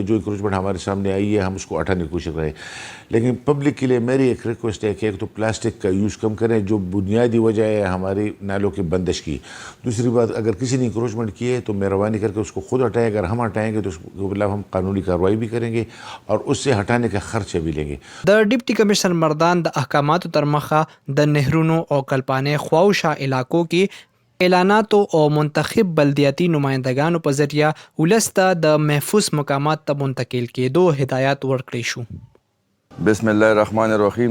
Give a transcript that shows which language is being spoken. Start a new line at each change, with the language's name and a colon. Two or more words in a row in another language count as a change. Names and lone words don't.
Urdu: جو انکروچمنٹ ہمارے سامنے آئی ہے ہم اس کو ہٹانے کی کوشش کریں۔ لیکن پبلک کے لیے میری ایک ریکویسٹ ہے کہ ایک تو پلاسٹک کا یوز کم کریں، جو بنیادی وجہ ہے ہماری نالوں کی بندش کی. دوسری بات، اگر کسی نے انکروچمنٹ کی ہے تو مہربانی کر کے اس کو خود ہٹائیں. اگر ہم ہٹائیں گے تو اس کو مطلب ہم قانونی کارروائی بھی کریں گے اور اس سے ہٹانے کا خرچہ بھی لیں گے.
Pashto: د ډیپټي کمشنر مردان د احکاماتو تر مخه د نهرونو او کلپانې خواوشا علاقو کې اعلاناتو او منتخب بلدیاتي نمائندگانو په ذریعہ ولس ته د محفوظ مقامات ته منتقل کېدو هدایات ورکړي شو.
Arabic: بسم الله الرحمن الرحیم.